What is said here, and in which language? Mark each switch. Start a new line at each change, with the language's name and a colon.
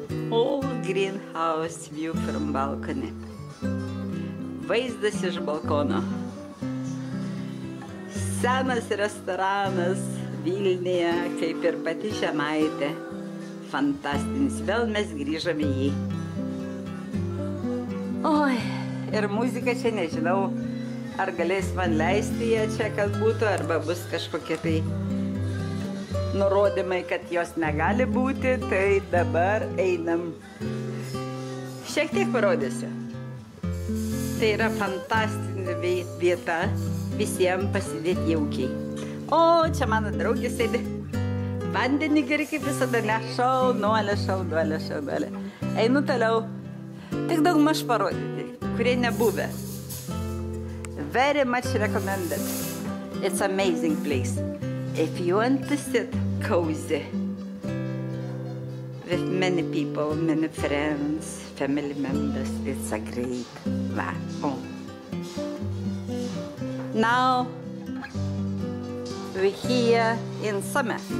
English: All greenhouse view from balcony.
Lithuanian: Vaizdas iš balkono. Senas restoranas Vilniuje, kaip ir pati Žemaitė. Fantastinis. Vėl mes grįžome į jį. Oi. Ir muzika čia, nežinau, ar galės man leisti ją čia, kad būtų, arba bus kažkokie tai nurodymai, kad jos negali būti, tai dabar einam. Šiek tiek parodysiu. Tai yra fantastinė vieta, visiems pasidėti jaukiai. O, čia mano draugė sėdi. Vandenį geri kaip visada, ne? Šaunuolė. Einu toliau. Tik daug maž parodyti, kurie nebuvę.
English: Very much recommended. It's amazing place. If you want to sit cozy with many people, many friends, family members, it's a great home. Now we're here in summer.